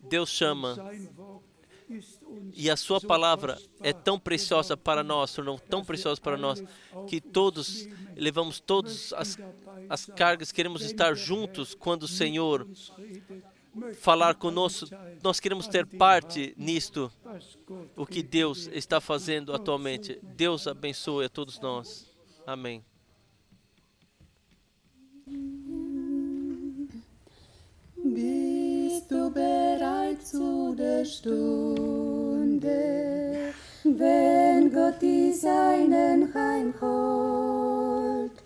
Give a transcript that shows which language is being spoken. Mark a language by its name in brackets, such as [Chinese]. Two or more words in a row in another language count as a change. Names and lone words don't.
[Portuguese] E a sua palavra é tão preciosa para nós, tornou tão preciosa para nós, que todos levamos todas as cargas, queremos estar juntos quando o Senhor falar conosco. Nós queremos ter parte nisto, o que Deus está fazendo atualmente. Deus abençoe a todos nós. Amém. [German] Bist du bereit zu der Stunde, wenn Gott die Seinen heimholt?